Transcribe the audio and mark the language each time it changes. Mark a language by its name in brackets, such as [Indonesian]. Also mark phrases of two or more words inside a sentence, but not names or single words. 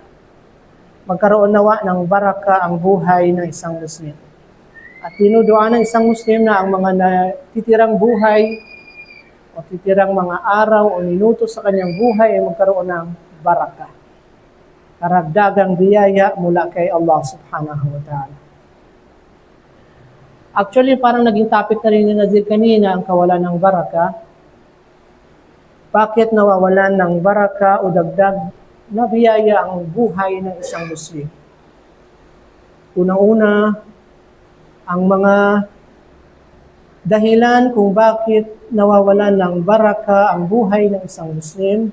[Filipino] Magkaroon nawa ng baraka ang buhay ng isang Muslim. At dinudua ng isang Muslim na ang mga natitirang buhay o titirang mga araw o minuto sa kanyang buhay ay magkaroon ng baraka. Karagdagang biyaya mula kay Allah [Arabic] سبحانه وتعالى. [Filipino] Actually, parang naging topic na rin ni Nazir kanina ang kawalan ng baraka. Bakit nawawalan ng baraka o dagdag na biyaya ang buhay ng isang Muslim? Unang-una, ang mga dahilan kung bakit nawawalan ng baraka ang buhay ng isang Muslim.